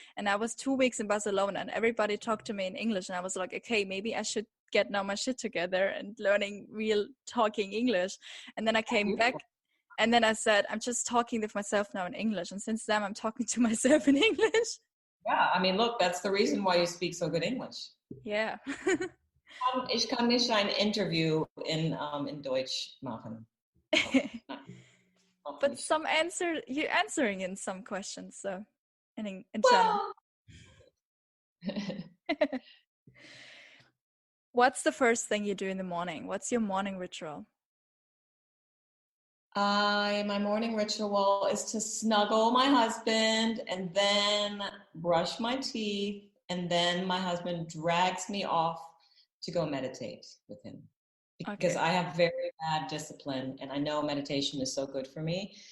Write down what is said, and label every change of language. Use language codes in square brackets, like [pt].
[en] And I was 2 weeks in Barcelona and everybody talked to me in English. And I was like, okay, maybe I should get now my shit together and learning real talking English. And then I came back and then I said, I'm just talking with myself now in English. And since then I'm talking to myself in English. Yeah, I mean, look, that's the reason why you speak so good English. Yeah. [de] Ich kann nicht ein Interview in Deutsch machen. [en] But you're answering in some questions, so in German. What's the first thing you do in the morning? What's your morning ritual? My morning ritual is to snuggle my husband and then brush my teeth, and then my husband drags me off to go meditate with him because I have very bad discipline and I know meditation is so good for me.